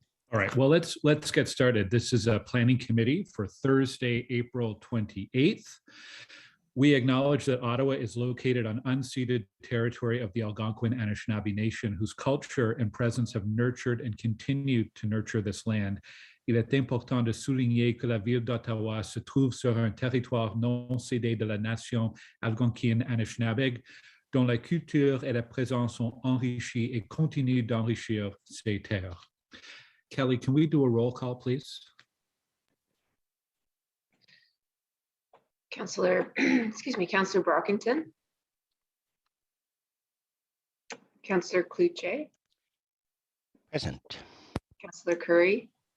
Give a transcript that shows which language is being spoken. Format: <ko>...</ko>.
<en>All right, well, let's get started. This is a planning committee for Thursday, April 28th. We acknowledge that Ottawa is located on unceded territory of the Algonquin Anishinaabe Nation, whose culture and presence have nurtured and continue to nurture this land.</en> <fr>Il est important de souligner que la ville d'Ottawa se trouve sur un territoire non cédé de la nation algonquine Anishinaabe, dont la culture et la présence ont enrichi et continuent d'enrichir ces terres.</fr> <en>Kelly, can we do a roll call, please? Councillor, Councillor Brockington. Councillor Cloutier. Present. Councillor Curry.</en>